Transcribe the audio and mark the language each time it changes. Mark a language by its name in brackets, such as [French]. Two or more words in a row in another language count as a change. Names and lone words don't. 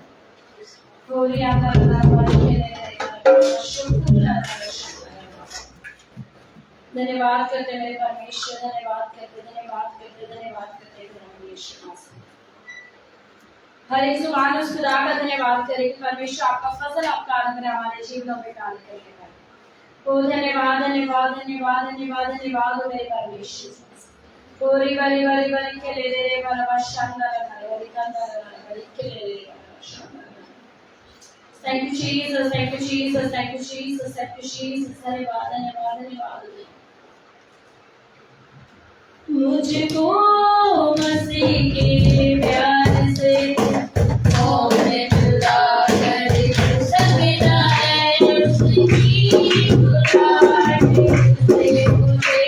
[Hindi] होली आपका धन्यवाद धन्यवाद करते मेरे परमेश्वर, धन्यवाद करते धन्यवाद करते धन्यवाद करते परमेश्वर। हर एक जुबान उस खुदा का धन्यवाद करे कि परमेश्वर आपका फजल आपका अनुग्रह हमारे जीवनों में कार्य करेगा। ओ धन्यवाद धन्यवाद धन्यवाद धन्यवाद धन्यवाद हो मेरे परमेश्वर। ओ रिवा रिवा रिवा के ले रे वाला बशांदा रे कंदा रे के ले रे वाला। [English] Thank you Jesus, thank you Jesus, thank you Jesus, thank you Jesus। [Hindi] धन्यवाद धन्यवाद धन्यवाद। मुझको मसीह के प्यार से होने खुदा करे सकता है उसकी बुराई से मुझे।